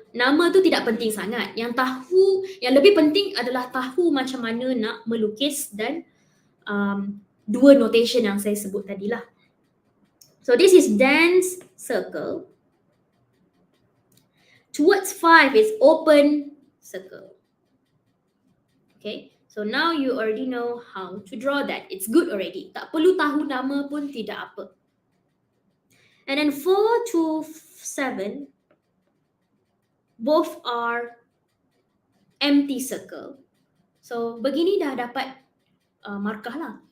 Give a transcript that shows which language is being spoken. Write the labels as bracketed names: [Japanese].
[Malay] Nama tu tidak penting sangat. Yang lebih penting adalah tahu macam mana nak melukis dan dua notation yang saya sebut tadi lah. [English] So this is dense circle. Towards 5 is open circle. Okay, so now you already know how to draw that. It's good already. [Malay] Tak perlu tahu nama pun tidak apa. [English] And then 4 to 7, both are empty circle. [Malay] So begini dah dapat markah lah.